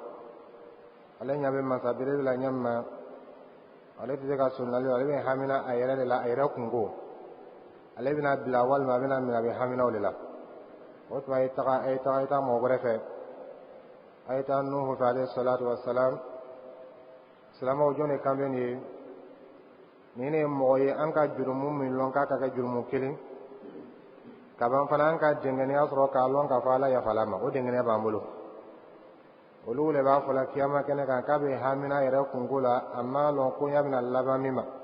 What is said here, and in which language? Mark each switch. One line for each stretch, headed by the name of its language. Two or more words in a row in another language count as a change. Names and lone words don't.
Bambara: Ale ɲɛ bɛ masa belebele la ɲɛ min ma, ale tɛ se ka sunnali, ale bɛ hamina a yɛrɛ de la, a yɛrɛ kunko. Ale bɛna bila walima a bɛna minɛ, a bɛ hamina o de la. O tuma a ye taa mɔgɔ wɛrɛ fɛ, a ye taa Nuhu fɛ
Arabic: عليه الصلاة والسلام.
Bambara: Silamɛw, jɔn de kan bɛ nin ye? Nin de ye mɔgɔ ye an ka jurumu min lɔn k'a ka kɛ jurumu kelen, kaban fana an ka dɛngɛniya sɔrɔ k'a lɔn k'a fɔ Ala yafala ma, o dɛngɛniya b'an bolo. Olu le b'a fɔ la kiyama kɛnɛ kan k'a bɛ hamina a yɛrɛ kunko la, a ma lɔn ko ɲa bɛna laban min ma.